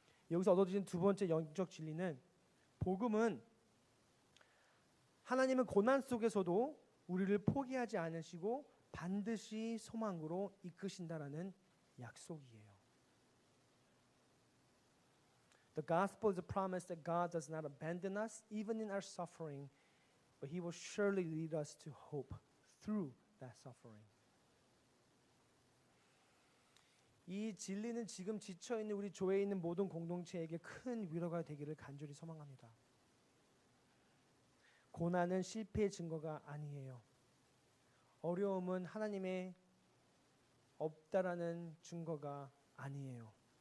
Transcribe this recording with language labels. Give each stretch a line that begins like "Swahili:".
Korean: 여기서 얻어진 두 번째 영적 진리는 복음은 하나님은 고난 속에서도 우리를 포기하지 않으시고 반드시 소망으로 이끄신다라는 약속이에요.
English: The gospel is a promise that God does not abandon us even in our suffering, but He will surely lead us to hope through that suffering.
Korean: 이 진리는 지금 지쳐있는 우리 교회에 있는 모든 공동체에게 큰 위로가 되기를 간절히 소망합니다. 고난은 실패의 증거가 아니에요. 어려움은 하나님의 없다라는 증거가 아니에요.